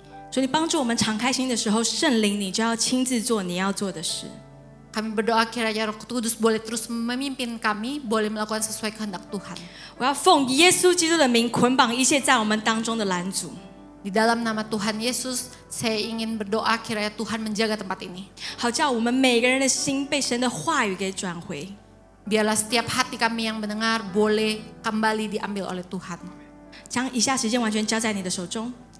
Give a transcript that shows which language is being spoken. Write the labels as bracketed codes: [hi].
[zh] 主，你帮助我们敞开心的时候，圣灵你就要亲自做你要做的事。 [id] Kami berdoa kiranya Roh Kudus boleh terus memimpin kami, boleh melakukan sesuai kehendak Tuhan. [zh] 我要奉耶稣基督的名捆绑一切在我们当中的拦阻。 [id] Di dalam nama Tuhan Yesus, saya ingin berdoa kiranya Tuhan menjaga tempat ini. [zh] 好叫我们每个人的心被神的话语给转回。 [id] Biarlah setiap hati kami yang mendengar boleh kembali diambil oleh Tuhan. [zh] 将以下时间完全交在你的手中。